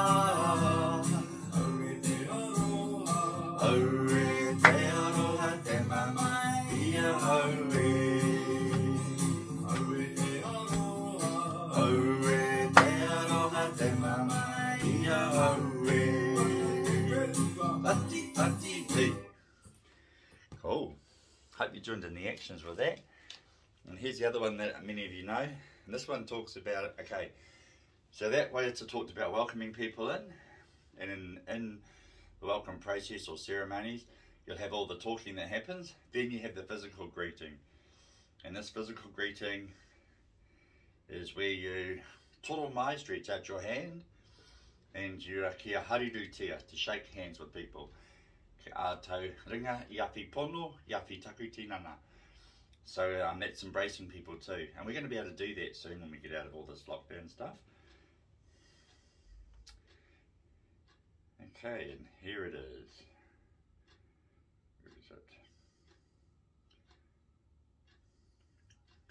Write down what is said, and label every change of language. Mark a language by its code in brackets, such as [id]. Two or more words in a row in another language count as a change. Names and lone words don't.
[mi] Aue te aroha, te mamai, ia aue. Aue te aroha, te mamai, ia aue. Pati pati te. [en] Cool. Hope you joined in the actions with that. And here's the other one that many of you know. And this one talks about, okay, so that way it's talked about welcoming people in. And in the welcome process or ceremonies, you'll have all the talking that happens. Then you have the physical greeting. And this physical greeting is where you [mi] toro mai, [en] stretch out your hand. And you [mi] kia hariru tia, [en] to shake hands with people. [mi] Kia tau ringa, iapi pono, iapi taku tinana. [en] So that's embracing people too. And we're going to be able to do that soon when we get out of all this lockdown stuff. Okay, and here it is. Where is it?